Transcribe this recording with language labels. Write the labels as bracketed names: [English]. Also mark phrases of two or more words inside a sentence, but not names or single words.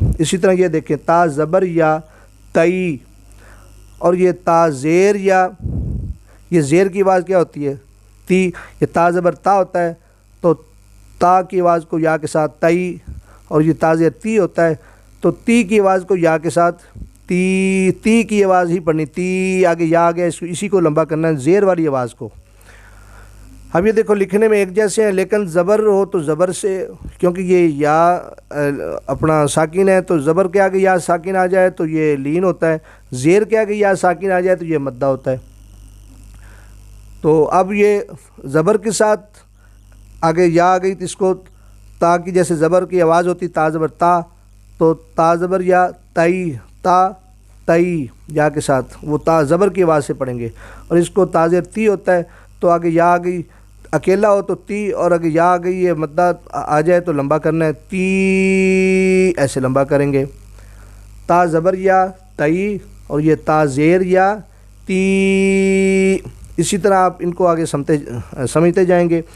[Urdu] اسی طرح یہ دیکھیں، تا زبر یا تئی، اور یہ تا زیر یا، یہ زیر کی آواز کیا ہوتی ہے تی، یہ تا زبر تا ہوتا ہے تو تا کی آواز کو یا کے ساتھ تئی، اور یہ تا زیر تی ہوتا ہے تو تی کی آواز کو یا کے ساتھ تی کی آواز ہی پڑھنی، تی آگے یا آگے، اسی کو لمبا کرنا ہے زیر والی آواز کو. اب یہ دیکھو لکھنے میں ایک جیسے ہیں، لیکن زبر ہو تو زبر سے، کیونکہ یہ یا اپنا ساکن ہے تو زبر کے آگے یا ساکن آ جائے تو یہ لین ہوتا ہے، زیر کے آگے یا ساکن آ جائے تو یہ مدہ ہوتا ہے۔ تو اب یہ زبر کے ساتھ آگے یا آ گئی تو اس کو تا کی جیسے زبر کی آواز ہوتی تا زبر تا، تو تا زبر یا تئی، تا تئی یا کے ساتھ وہ تا زبر کی آواز سے پڑھیں گے، اور اس کو تا زیر تی ہوتا ہے تو آگے یا آ گئی اکیلا ہو تو تی، اور اگر یا آ گئی یہ مدہ آ جائے تو لمبا کرنا ہے، تی ایسے لمبا کریں گے۔ تا زبر یا تئی، اور یہ تا زیر یا تی، اسی طرح آپ ان کو آگے سمجھتے جائیں گے۔